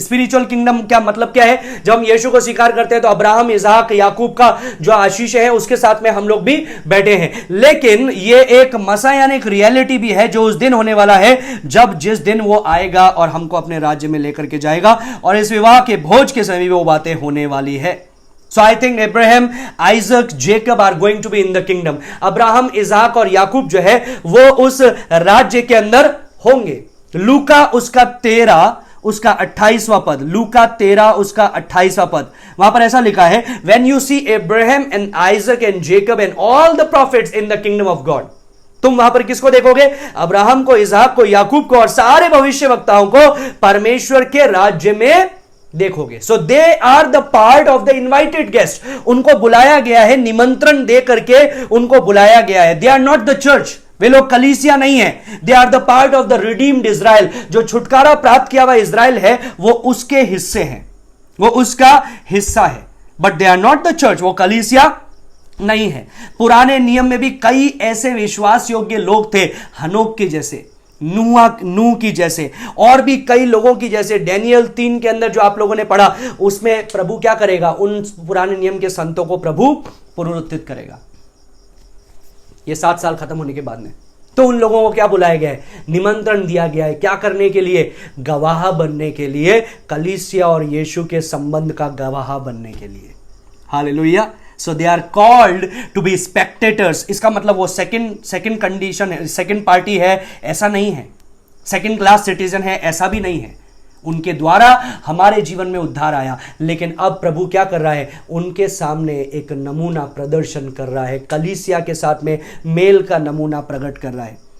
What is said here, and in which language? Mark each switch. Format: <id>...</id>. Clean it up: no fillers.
<hi>Spiritual kingdom क्या मतलब क्या है? जब हम यीशु को स्वीकार करते हैं तो अब्राहम, इसहाक, याकूब का जो आशीष है उसके साथ में हम लोग भी बैठे हैं। लेकिन ये एक मसीहानिक रियलिटी भी है जो उस दिन होने वाला है, जिस दिन वो आएगा और हमको अपने राज्य में लेकर के जाएगा, और इस विवाह के भोज के समय भी वो बातें होने वाली है।</hi> <en>So I think Abraham, Isaac, Jacob are going to be in the kingdom.</en> <hi>Abraham, इसहाक और याकूब जो है वो उस राज्य के अंदर होंगे। लूका उसका 13 उसका 28वां पद, लूका 13 उसका 28वां पद, वहां पर ऐसा लिखा है,</hi> <en>When you see Abraham and Isaac and Jacob and all the prophets in the kingdom of God.</en> <hi>तुम वहां पर किसको देखोगे? अब्राहम को, इसहाक को, याकूब को और सारे भविष्यवक्ताओं को परमेश्वर के राज्य में देखोगे।</hi> <en>So they are the part of the invited guest.</en> <hi>उनको बुलाया गया है, निमंत्रण दे करके उनको बुलाया गया है।</hi> <en>they are not the church,</en> <hi>वे लोग कलीसिया नहीं है।</hi> <en>They are the part of the redeemed Israel.</en> <hi>जो छुटकारा प्राप्त किया हुआ इज़राइल है वो उसके हिस्से हैं, वो उसका हिस्सा है,</hi> <en>but they are not the church,</en> <hi>वो कलीसिया नहीं है। पुराने नियम में भी कई ऐसे विश्वास योग्य लोग थे, हनोक के जैसे, नूह की जैसे, और भी कई लोगों की जैसे। डैनियल 3 के अंदर जो आप लोगों ने पढ़ा, उसमें प्रभु क्या करेगा? उन पुराने नियम के संतों को प्रभु पुनरुत्थित करेगा, ये 7 साल खत्म होने के बाद में। तो उन लोगों को क्या बुलाया गया है? निमंत्रण दिया गया है। क्या करने के लिए? गवाह बनने के लिए, कलीसिया और यीशु के संबंध का गवाह बनने के लिए। Hallelujah.</hi> <en>So they are called to be spectators.</en> <hi>इसका मतलब वो सेकंड कंडीशन है, सेकंड पार्टी है, ऐसा नहीं है। सेकंड क्लास सिटीजन है, ऐसा भी नहीं है। उनके द्वारा हमारे जीवन में उद्धार आया, लेकिन अब प्रभु क्या कर रहा है? उनके सामने एक नमूना प्रदर्शन कर रहा है, कलीसिया के साथ में मेल का नमूना प्रकट कर रहा है।</hi>